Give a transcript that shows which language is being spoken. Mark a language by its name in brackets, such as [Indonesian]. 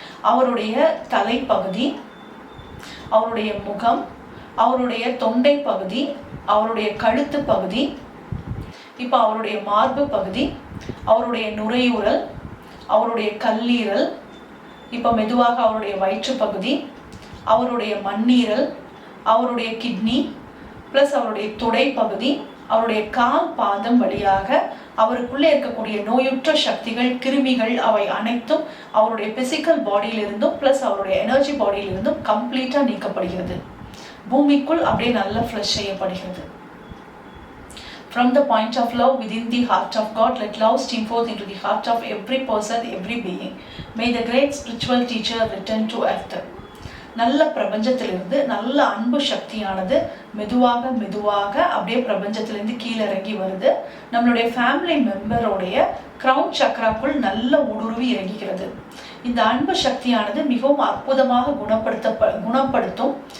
[Tamil] அவருடைய தலைப்பகுதி, அவருடைய முகம், அவருடைய தொண்டை பகுதி, அவருடைய கழுத்து பகுதி, இப்போ அவருடைய மார்பு பகுதி, அவருடைய நுரையீரல், அவருடைய கல்லீரல், இப்போ மெதுவாக அவருடைய வயிற்று பகுதி, அவருடைய மண்ணீரல், அவருடைய கிட்னி, பிளஸ் அவருடைய தொடை பகுதி, அவருடைய கால் பாதம் வழியாக அவருக்குள்ளே இருக்கக்கூடிய நோயுற்ற சக்திகள், கிருமிகள் அவை அனைத்தும் அவருடைய பிசிக்கல் பாடியிலிருந்தும் பிளஸ் அவருடைய எனர்ஜி பாடியிலிருந்தும் கம்ப்ளீட்டா நீக்கப்படுகிறது. பூமிக்குள் அப்படியே நல்லா ஃப்ளஷ் செய்யப்படுகிறது. [English] From the point of love within the heart of God, let love stream forth into the heart of every person, every being. May the great spiritual teacher return to earth. [Tamil] நல்ல பிரபஞ்சத்திலிருந்து நல்ல அன்பு சக்தியானது மெதுவாக மெதுவாக அப்படியே பிரபஞ்சத்திலிருந்து கீழே இறங்கி வருது. நம்மளுடைய ஃபேமிலி மெம்பரோடைய கிரவுன் சக்ராக்குள் நல்ல ஊடுருவி இறங்குகிறது. இந்த அன்பு சக்தியானது மிகவும் அற்புதமாக குணப்படுத்தும்.